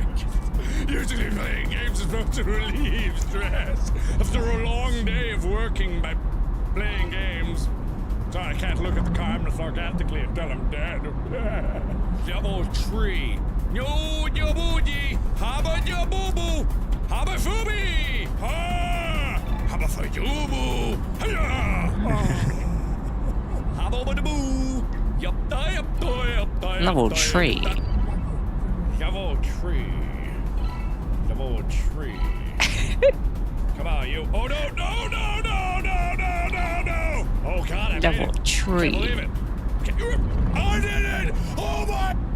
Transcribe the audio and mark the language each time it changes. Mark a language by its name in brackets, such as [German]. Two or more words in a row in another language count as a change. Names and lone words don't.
[English] Usually playing games is supposed to relieve stress after a long day of working by playing games. Sorry, I can't look at the camera sarcastically and tell I'm dead. Double tree. No, booty. Haba boo. Haba fubi. Ha. Haba fayubu. Hiya. Haba boo. Yup da. Level tree. Double tree. Double tree. Come on, you. Oh, no. Oh, God, I made Double it. tree. Can't believe it. I did it. Oh, my.